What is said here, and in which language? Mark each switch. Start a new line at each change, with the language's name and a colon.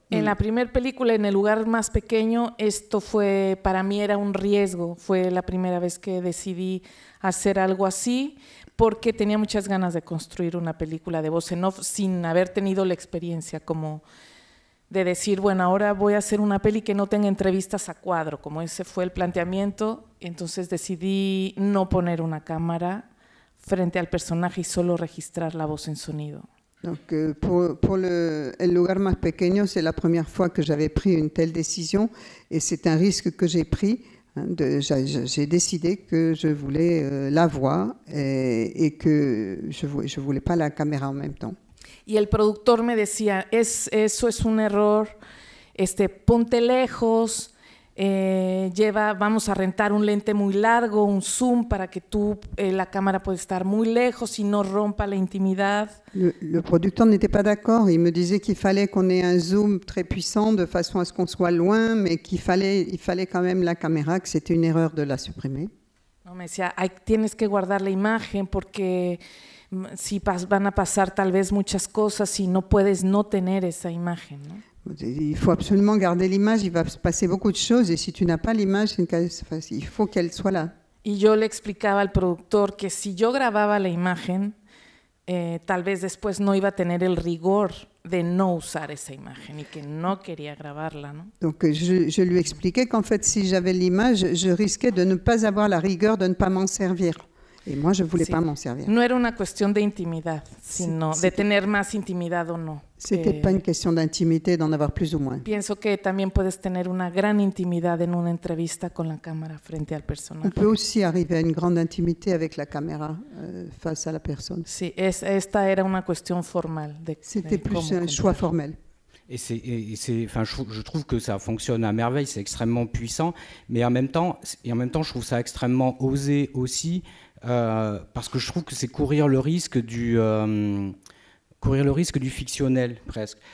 Spanish: En la primera película, en el lugar más pequeño, esto fue, para mí era un riesgo. Fue la primera vez que decidí hacer algo así, porque tenía muchas ganas de construir una película de voz en off sin haber tenido la experiencia como de decir, bueno, ahora voy a hacer una peli que no tenga entrevistas a cuadro, como ese fue el planteamiento. Entonces decidí no poner una cámara frente al personaje y solo registrar la voz en sonido.
French: Donc, pour el lugar más pequeño, c'est la première fois que j'avais pris une telle décision et c'est un risque que j'ai pris. J'ai décidé que je voulais la voix et que je voulais pas la caméra en même temps.
Spanish: Y el productor me decía, eso es un error, ponte lejos, vamos a rentar un lente muy largo, un zoom para que la cámara pueda estar muy lejos y no rompa la intimidad.
French: Le producteur n'était pas d'accord, il me disait qu'il fallait qu'on ait un zoom très puissant de façon à ce qu'on soit loin, mais il fallait quand même la caméra, que c'était une erreur de la supprimer.
Spanish: No, me decía, tienes que guardar la imagen porque si van a pasar tal vez muchas cosas y no puedes no tener esa imagen, ¿no?
French: Il faut absolument garder l'image, il va se passer beaucoup de choses et si tu n'as pas l'image, il faut qu'elle soit là.
Spanish: Y yo le explicaba al productor que si yo grababa la imagen, tal vez después no iba a tener el rigor de no usar esa imagen y que no quería grabarla, ¿no?
French: Donc je lui expliquais qu'en fait si j'avais l'image, je risquais de ne pas avoir la rigueur de ne pas m'en servir. Et moi, je ne voulais pas m'en servir.
Spanish: No era una cuestión de intimidad, sino de tener más intimidad o no.
French: C'était pas une question d'intimité, d'en avoir plus ou moins.
Spanish: Pienso que también puedes tener una gran intimidad en una entrevista con la cámara frente al personaje.
French: On peut aussi arriver à une grande intimité avec la caméra face à la personne.
Spanish: Sí, esta era una cuestión formal.
French: C'était plus un choix formel. Je trouve que ça fonctionne à merveille, c'est extrêmement puissant, mais en même temps, je trouve ça extrêmement osé aussi, parce que je trouve que c'est courir le risque du fictionnel presque.